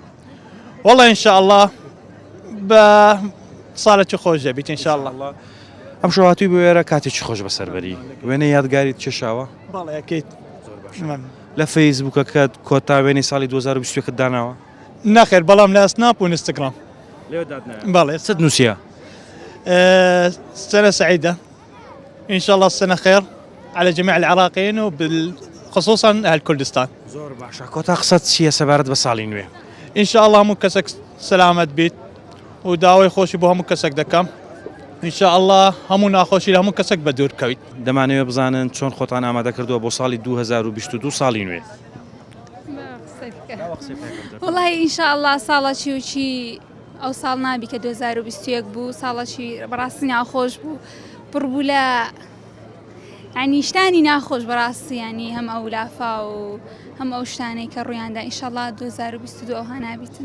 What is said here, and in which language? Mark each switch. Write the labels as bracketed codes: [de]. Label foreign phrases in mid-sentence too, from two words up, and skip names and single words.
[ckb] وەڵا ئینشاءالله بە ساڵێکی خۆش دەبیت ئینشاءالله ئەم شەواتوی بۆ وێرە کاتێکی خۆش بەسەربەری وێنە یادگاریت کێشاوە بەڵێ ئەکەیت لە فەیسبووکەکەت کۆتا وێنەی ساڵی 2020 داناوە نەخێر بەڵام لە ئەسناپ و ئینستاگرام بەڵێ چت نووسە [ar] سنة سعيدة إن شاء الله السنة خير على جميع العراقيين وخصوصا أهل كردستان [ckb] زۆر باشە کۆتا قسەت چییە سەبارەت بە ساڵی نوێ [ar] إن شاء الله [ckb] هەموو کەسێک سەلامەت بیت و داوای خۆشی بۆ هەموو کەسێک دەکەم [ar] إن شاء الله [ckb] هەموو ناخۆشی لە هەموو کەسێک بە دوور بکەویت دەمانەوێت بزانن چۆن خۆتان ئامادە کردووە بۆ ساڵی 2022 ساڵی نوێ والله ئینشاءالله ساڵێکی وچی ئەو ساڵ نابی کە 2021 بوو ساڵێکی بەڕاستی ناخۆش بوو پڕبوو لە ینی شتانی ناخۆش بەڕاستی ینی هەم ئەو لافا و هەم ئەو شتانەی کە ڕوویاندا ئینشاءالله 2022 ئەوها نابیتن